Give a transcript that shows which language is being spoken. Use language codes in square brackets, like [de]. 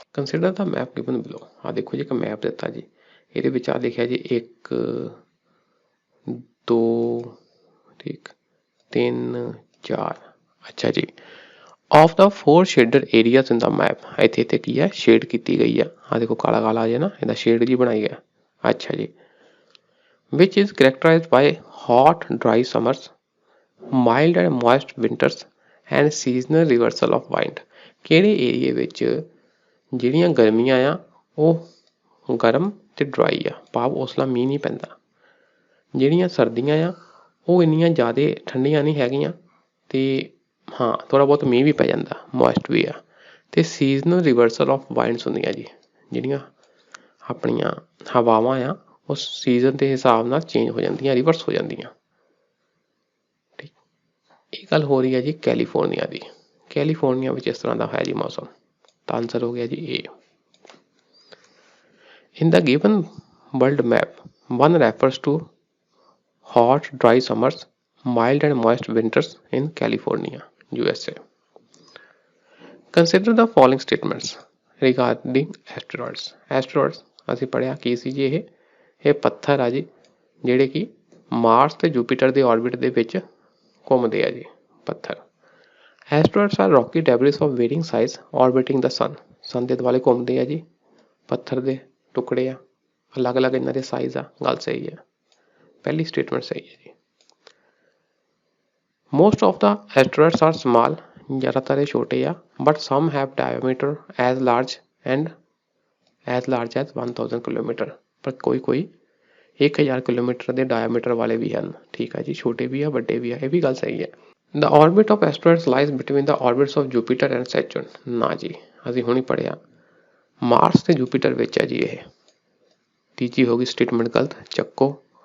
[en] Consider the map given below. [pa] ਆਹ ਦੇਖੋ ਜੀ, ਇੱਕ ਮੈਪ ਦਿੱਤਾ ਜੀ, ਇਹਦੇ ਵਿੱਚ ਆ ਲਿਖਿਆ ਜੀ 1 2 ਠੀਕ 3 4। ਅੱਛਾ ਜੀ, [en] of the 4 shaded areas in the map, [pa] ਇੱਥੇ ਕੀ ਹੈ ਸ਼ੇਡ ਕੀਤੀ ਗਈ ਆ। ਆਹ ਦੇਖੋ ਕਾਲਾ ਕਾਲਾ ਆ ਜੇ ਨਾ, ਇਹਦਾ ਸ਼ੇਡ ਜੀ ਬਣਾਈ ਗਿਆ। ਅੱਛਾ ਜੀ, [en] which is characterized by hot dry summers, mild and moist winters and seasonal reversal of wind। [pa] ਕਿਹੜੇ ਏਰੀਏ ਵਿੱਚ ਜਿਹੜੀਆਂ ਗਰਮੀਆਂ ਆ ਉਹ ਗਰਮ ਤੇ ਡਰਾਈ ਆ, ਭਾਵ ਉਸਲਾ ਮੀਂਹ ਨਹੀਂ ਪੈਂਦਾ। ਜਿਹੜੀਆਂ ਸਰਦੀਆਂ ਆ ਉਹ ਇੰਨੀਆਂ ਜ਼ਿਆਦਾ ਠੰਡੀਆਂ ਨਹੀਂ ਹੈਗੀਆਂ, ਅਤੇ ਹਾਂ ਥੋੜ੍ਹਾ ਬਹੁਤ ਮੀਂਹ ਵੀ ਪੈ ਜਾਂਦਾ, ਮੋਇਸਟ ਵੀ ਆ। ਅਤੇ ਸੀਜ਼ਨਲ ਰਿਵਰਸਲ ਆਫ ਵਾਈਂਡਸ ਹੁੰਦੀਆਂ ਜੀ, ਜਿਹੜੀਆਂ ਆਪਣੀਆਂ ਹਵਾਵਾਂ ਆ ਉਸ ਸੀਜ਼ਨ ਦੇ ਹਿਸਾਬ ਨਾਲ ਚੇਂਜ ਹੋ ਜਾਂਦੀਆਂ, ਰਿਵਰਸ ਹੋ ਜਾਂਦੀਆਂ। ਠੀਕ, ਇਹ ਗੱਲ ਹੋ ਰਹੀ ਹੈ ਜੀ ਕੈਲੀਫੋਰਨੀਆ ਦੀ। ਕੈਲੀਫੋਰਨੀਆ ਵਿੱਚ ਇਸ ਤਰ੍ਹਾਂ ਦਾ ਹੈ ਜੀ ਮੌਸਮ। ਤਾਂ ਆਨਸਰ ਹੋ ਗਿਆ ਜੀ ਏ। [en] In the given world map, one refers to hot, dry summers, mild and moist winters in California, USA. Consider the following statements regarding asteroids. [pa] Asteroids ਅਸੀਂ ਪੜ੍ਹਿਆ ਕੀ ਸੀ ਜੀ, ਇਹ ਪੱਥਰ ਆ ਜੀ ਜਿਹੜੇ ਕਿ ਮਾਰਸ ਤੇ ਜੂਪੀਟਰ ਦੇ ਆਰਬਿਟ ਦੇ ਵਿੱਚ ਘੁੰਮਦੇ ਆ ਜੀ, ਪੱਥਰ। [en] Asteroids are rocky debris of varying size orbiting the sun. [pa] ਸਨ ਦੇ ਦੁਆਲੇ ਘੁੰਮਦੇ ਆ ਜੀ, ਪੱਥਰ ਦੇ ਟੁਕੜੇ ਆ, ਅਲੱਗ ਅਲੱਗ ਇਹਨਾਂ ਦੇ ਸਾਈਜ਼ ਆ। ਗੱਲ ਸਹੀ ਹੈ, ਪਹਿਲੀ ਸਟੇਟਮੈਂਟ ਸਹੀ ਹੈ ਜੀ। [en] most of the asteroids are small, [pa] ਜ਼ਿਆਦਾਤਰ ਇਹ ਛੋਟੇ ਆ, [en] But some have diameter as large as 1000 kilometre. [pa] ਪਰ ਕੋਈ 1000 ਕਿਲੋਮੀਟਰ ਦੇ ਡਾਇਆਮੀਟਰ ਵਾਲੇ ਵੀ ਹਨ। ਠੀਕ ਹੈ ਜੀ, ਛੋਟੇ ਵੀ ਆ ਵੱਡੇ ਵੀ ਆ, ਇਹ ਵੀ ਗੱਲ ਸਹੀ ਹੈ। [en] The orbit of asteroids lies between the orbits of Jupiter and Saturn। [pa] ਨਾ ਜੀ, ਅਸੀਂ ਹੁਣ ਹੀ ਪੜ੍ਹਿਆ ਮਾਰਸ ਤੇ ਜੂਪੀਟਰ ਵਿੱਚ ਹੈ ਜੀ ਇਹ। ਤੀਜੀ ਹੋ ਗਈ ਸਟੇਟਮੈਂਟ ਗਲਤ, ਚੱਕੋ।